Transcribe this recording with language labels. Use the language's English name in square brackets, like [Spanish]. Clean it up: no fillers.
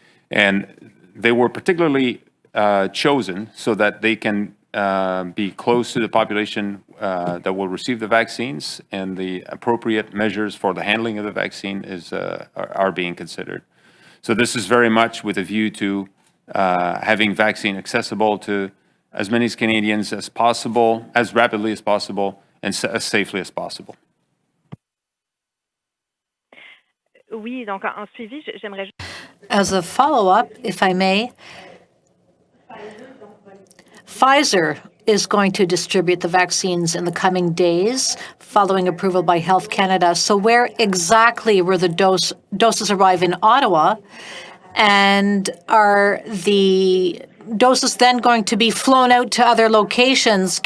[English] And they were particularly chosen so that they can be close to the population that will receive the vaccines, and the appropriate measures for the handling of the vaccine are being considered. So this is very much with a view to having vaccine accessible to as many Canadians as possible, as rapidly as possible, and as safely as possible. [French] Oui, donc en suivi, j'aimerais juste... [English] As a follow-up, if I may, Pfizer is going to distribute the vaccines in the coming days following approval by Health Canada. So where exactly will the doses arrive in Ottawa? And are the doses then going to be flown out to other locations?